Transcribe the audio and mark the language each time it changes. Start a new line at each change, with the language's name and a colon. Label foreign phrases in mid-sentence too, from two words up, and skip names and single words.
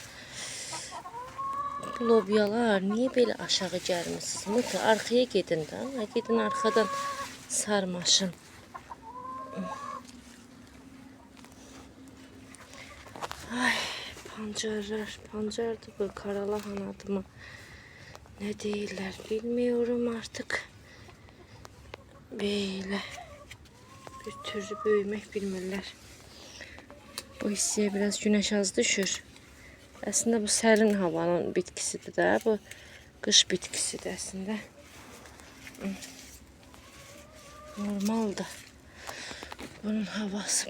Azerbaijani: Bu lobyalar niyə belə aşağı gəlmişsiniz? Mıtı, arxaya gedin də. Gedin arxadan sarmaşın.
Turkish: Ay, pancardır bu, kara lahanadır mı? Ne deyirlər bilmiyorum artık. Böyle bir türlü böyümək bilmirlər.
Azerbaijani: Bu hissəyə biraz güneş az düşür. Aslında bu sərin havanın bitkisidir də. Bu qış bitkisidir aslında. Normaldır. Bunun havası.